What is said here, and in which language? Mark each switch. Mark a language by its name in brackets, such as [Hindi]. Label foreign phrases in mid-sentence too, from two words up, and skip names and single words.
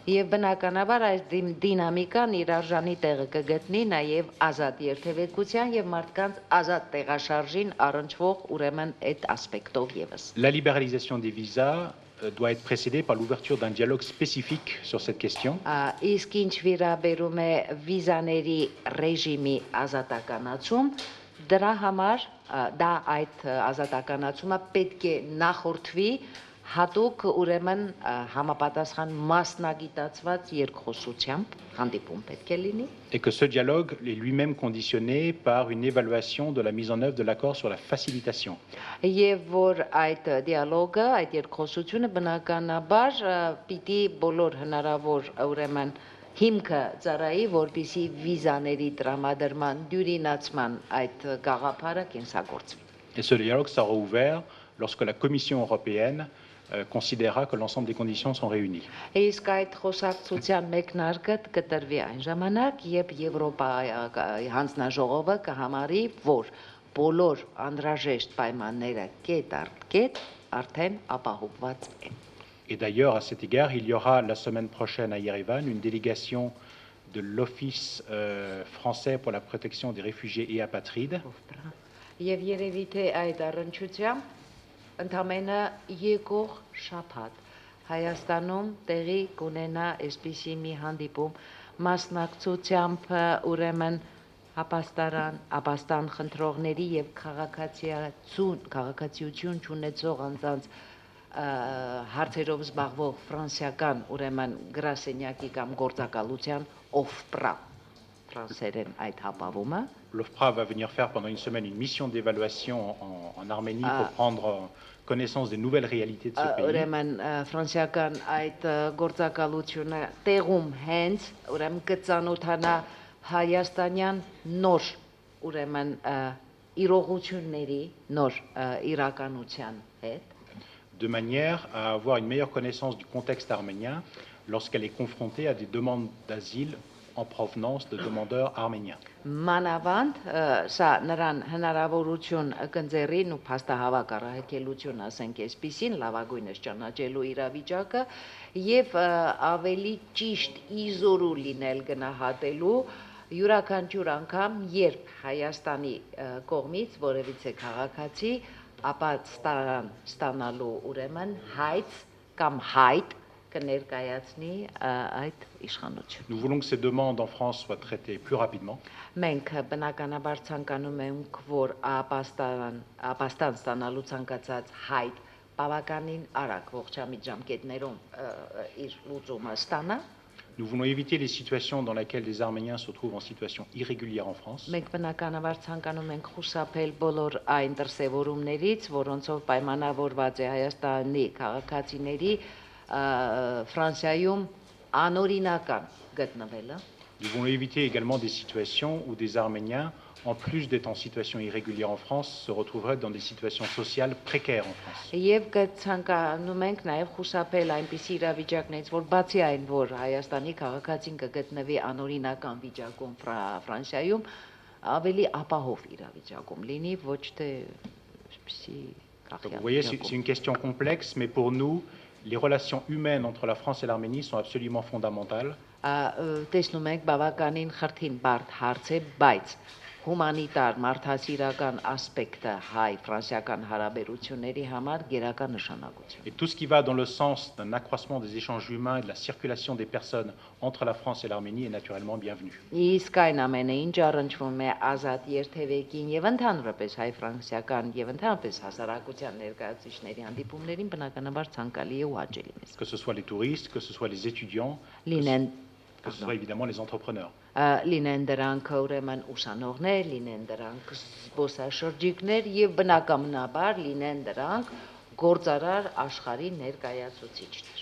[Armenian] Եվ բնականաբար այս դինամիկան իր արժանի տեղը կգտնի նաև ազատ երթևեկության եւ մարդկանց ազատ տեղաշարժին առնչվող ուրեմն այդ ասպեկտով եւս։ [French] La libéralisation des visas doit être précédée par l'ouverture d'un dialogue spécifique sur cette question. [Armenian] Իսկ ինչ վերաբերում է վիզաների ռեժիմի ազատականացում, դրա համար դա այդ ազատականացումը պետք է նախորդվի հատուկ ուրեմն համապատասխան մասնագիտացված երկխոսությամբ հանդիպում պետք է լինի [French] Et que ce dialogue est lui-même conditionné par une évaluation de la mise en œuvre de l'accord sur la facilitation. [Armenian] եւ որ այդ դիալոգը, այդ երկխոսությունը բնականաբար պիտի բոլոր հնարավոր ուրեմն հիմքը ծառայի, որպիսի վիզաների տրամադրման դյուրինացման այդ գաղափարը կենսագործվի։ [French] Et ce dialogue sera ouvert lorsque la Commission européenne considérera que l'ensemble des conditions sont réunies. [Armenian] Իսկ այդ խոսակցության մեկնարկը կտրվի այն ժամանակ, երբ Եվրոպայի հանձնաժողովը կհամարի, որ բոլոր անհրաժեշտ պայմանները կետ առ կետ արդեն ապահովված են։ [French] Et d'ailleurs, à cet égard, il y aura la semaine prochaine à Yerevan une délégation de l'Office français pour la protection des réfugiés et apatrides. [Armenian] Եվ երևի թե այդ առնչությամբ ընդամենը եկող շաբաթ Հայաստանում տեղի կունենա այսպիսի մի հանդիպում մասնակցությամբ ուրեմն ապաստան խնդրողների եւ քաղաքացիություն ունեցող անձանց հարցերով զբաղվող ֆրանսիական ուրեմն գրասենյակի կամ գործակալության OFPRA ֆրանսերեն այդ հապավումը [French] L'OFPRA va venir faire pendant une semaine une mission d'évaluation en Arménie pour prendre connaissance des nouvelles réalités de ce pays. [Armenian] Ուրեմն ֆրանսիական այդ գործակալությունը տեղում հենց ուրեմն կծանոթանա հայաստանյան նոր ուրեմն իրողությունների նոր իրականության հետ [French] de manière à avoir une meilleure connaissance du contexte arménien lorsqu'elle est confrontée à des demandes d'asile en provenance de demandeurs arméniens. [Armenian] Մանավանդ սա նրան հնարավորություն կընձեռին ու փաստահավաք առահայտելություն ասենք այսպեսին լավագույնս ճանաչելու իրավիճակը եւ ավելի ճիշտ իզորու լինել գնահատելու յուրաքանչյուր անգամ երբ Հայաստանի կողմից որևիցե քաղաքացի ապա ստանալու ուրեմն հայց կամ հայտ կներկայացնի այդ իշխանություն։ [French] Nous voulons que ces demandes en France soient traitées plus rapidement. [Armenian] Մենք բնականաբար ցանկանում ենք, որ ապաստան ստանալու ցանկացած հայտ բավականին արագ ողջամիտ ժամկետներում իր լուծումը ստանա։ [French] Nous voulons éviter les situations dans lesquelles des Arméniens se trouvent en situation irrégulière en France. [Armenian] Մենք բնականաբար ցանկանում ենք խուսափել բոլոր այն դրսևորումներից, որոնցով պայմանավորված է Հայաստանի քաղաքացիների Ֆրանսիայում անօրինական գտնվելը։ [French] Nous voulons éviter également des situations où des Arméniens, en plus d'être en situation irrégulière en France, se retrouveraient dans des situations sociales précaires en France. [Armenian] Եվ կցանկանում ենք նաև խուսափել այնպիսի իրավիճակներից, որ բացի այն, որ Հայաստանի քաղաքացին կգտնվի անօրինական վիճակում Ֆրանսիայում, ավելի ապահով իրավիճակում լինի, ոչ թե այսպիսի [French] Donc, vous voyez, c'est une question complexe, mais pour nous, les relations humaines entre la France et l'Arménie sont absolument fondamentales. [Armenian] Տեսնում եք բավականին խրթին բարդ հարց է, բայց հումանիտար մարդասիրական ասպեկտը հայ-ֆրանսիական հարաբերությունների համար գերական նշանակություն։ [French] Et tout ce qui va dans le sens d'un accroissement des échanges humains et de la circulation des personnes entre la France et l'Arménie est naturellement bienvenu. [Armenian] Իսկ այն ամենը, ինչ առնչվում է ազատ երթևեկին եւ ընդհանրապես հայ-ֆրանսիական եւ ընդհանրապես հասարակության ներկայացուցիչների հանդիպումներին բնականաբար ցանկալի է ու հաճելի մեզ։ [French] Que ce soit les touristes, que ce soit les étudiants, [Armenian] Լինեն [French] que ce soit évidemment les entrepreneurs. [Armenian] Լինեն դրանք ուրեմն ուսանողներ, լինեն դրանք զբոսաշրջիկներ եւ բնականաբար լինեն դրանք գործարար աշխարհի ներկայացուցիչներ։